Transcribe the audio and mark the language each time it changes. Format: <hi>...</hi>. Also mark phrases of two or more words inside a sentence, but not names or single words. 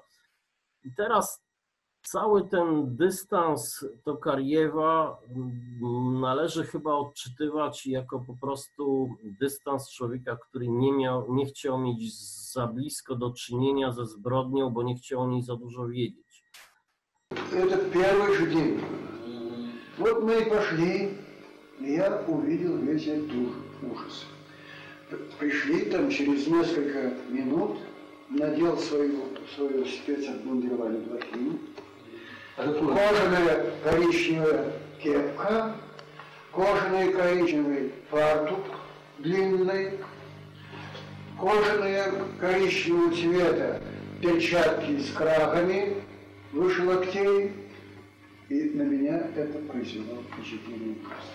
<pl>I teraz cały ten dystans Tokariewa należy chyba odczytywać jako po prostu dystans człowieka, który nie chciał mieć za blisko do czynienia ze zbrodnią, bo nie chciał o niej za dużo wiedzieć.</pl> <ru>Это первый же день. Вот мы и пошли, и я увидел весь этот ужас. Пришли там через несколько минут, надел свою спецобмундирование блохину, кожаная коричневая кепка, кожаный коричневый фартук длинный, кожаные коричневого цвета перчатки с крагами выше локтей, и на меня это произвело впечатление ужаса.</ru>